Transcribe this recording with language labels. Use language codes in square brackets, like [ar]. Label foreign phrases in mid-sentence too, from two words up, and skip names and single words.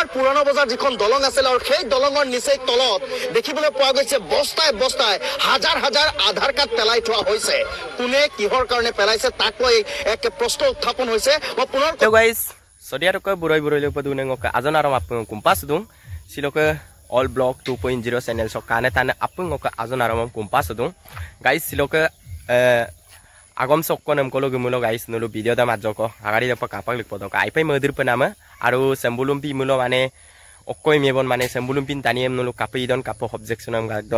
[as] পুৰণা বজাৰ যিখন দলং আছিল আৰু সেই দলঙৰ নিচেই তলত দেখিবলৈ পোৱা গৈছে বস্তাই বস্তাই হাজাৰ হাজাৰ আধাৰ কাৰ্ড পেলাই থোৱা হৈছে কোনে কিহৰ কাৰণে পেলাইছে তাক লৈ এক প্ৰশ্ন উত্থাপন হৈছে মই পুনৰ [mrg] গাইস sodiato buroy buroy le padu nengok azon aram apung kumpas dung siloke [en] all block 2.0 channel [mrg] so kane tane apung ngok azon aram kumpas dung guys siloke agom sokko nem kolo gumulo guys nulu video da majoko agari da kapak lik podok aipai modir penama aru sembulumpi mulo mane okkoi mebon mane sembulumpi taniem nulu kapi don kapo objection am gakdon